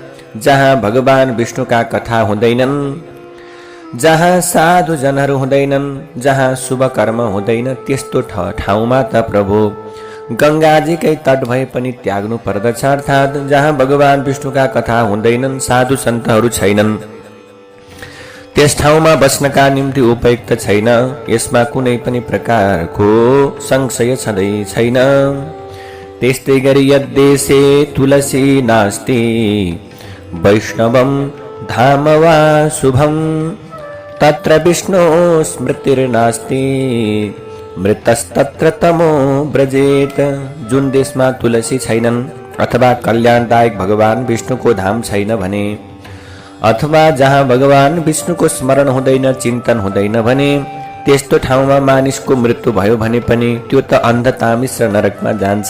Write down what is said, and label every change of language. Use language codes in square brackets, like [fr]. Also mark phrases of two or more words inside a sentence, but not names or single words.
[ne] जहाँ भगवान विष्णुका कथा हुँदैनन् जहाँ साधु जनहरू हुँदैनन्, जहाँ शुभ कर्म हुँदैन त्यस्तो ठाउँमा त प्रभु गङ्गाजीकै तट भए पनि त्याग्नु पर्दछ। अर्थात् जहाँ भगवान विष्णुका कथा हुँदैनन्, साधु सन्तहरू छैनन्, त्यस ठाउँमा बस्नका निम्ति उपयुक्त छैन। यसमा कुनै पनि प्रकारको संशय छँदै छैन। त्यस्तै गरी [sa] यद्देशे तुलसी नास्ति वैष्णवं धाम वा शुभं तत्र विष्णु स्मृतिर्नास्ति मृतस्तत्र तमो व्रजेत। [ne] जुन देशमा तुलसी छैनन् अथवा कल्याणदायक भगवान विष्णुको धाम छैन भने, अथवा जहाँ भगवान विष्णुको स्मरण हुँदैन, चिन्तन हुँदैन भने, त्यस्तो ठाउँमा मानिसको मृत्यु भयो भने पनि त्यो त अन्धतामिस र नरकमा जान्छ।